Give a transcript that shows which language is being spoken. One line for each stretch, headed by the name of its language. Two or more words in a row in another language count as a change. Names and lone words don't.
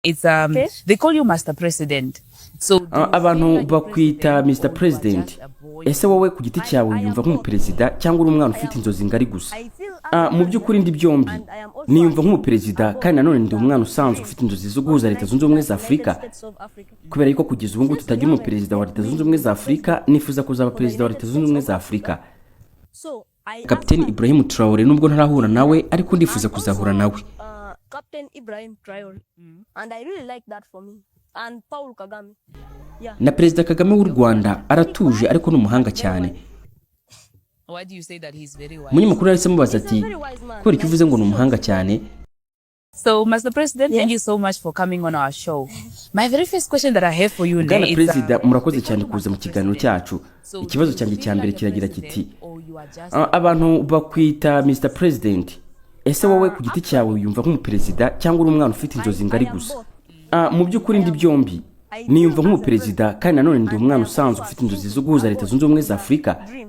English: It's they call you Master President. So
Kinyarwanda: abantu bakwita
English: Mr President.
Kinyarwanda: Ese wowe ku giti cyawe yumva nk'umuperezida cyangwa uri umwana ufite inzozi ngari gusa? Mu by'ukuri ndi byombi. Niyumva nk'umuperezida kandi nanone ndi umwana usanzwe ufite inzozi zo guhuza Leta Zunze Ubumwe za Afurika. Kubera yuko kugeza ubu ngubu tutagira umuperezida wa Leta Zunze Ubumwe za Afurika, nifuza kuzaba perezida wa Leta Zunze Ubumwe za Afurika. Kapiteni Ibrahim Traoré nubwo ntarahura nawe ariko ndifuza kuzahura nawe.
English: Captain Ibrahim Traoré, and I really like that for me. And Paul KAGAME. Yeah.
Kinyarwanda: Na Perezida Kagame w'u Rwanda aratuje ariko n'umuhanga cyane.
English: Why do you say that he's very wise?
Kinyarwanda: Munyamakuru yahise mubaza ati ko icyo uvuze ngo n'umuhanga cyane.
English: So Mr. President, thank you so much for coming on our show. My very first question that I have for you now is President,
Kinyarwanda: murakoze cyane kuza mu kiganiro cyacu. Ikibazo cyanjye cya mbere kiragira kiti abantu bakwita Mr. President. Ese wowe ku giti cyawe yumva nk'umuperezida cyangwa uri umwana ufite inzozi ngari gusa? Mu by'ukuri ndi byombi. Niyumva nk'umuperezida kandi nanone ndi umwana usanzwe ufite inzozi zo guhuza Leta Zunze Ubumwe za Afurika.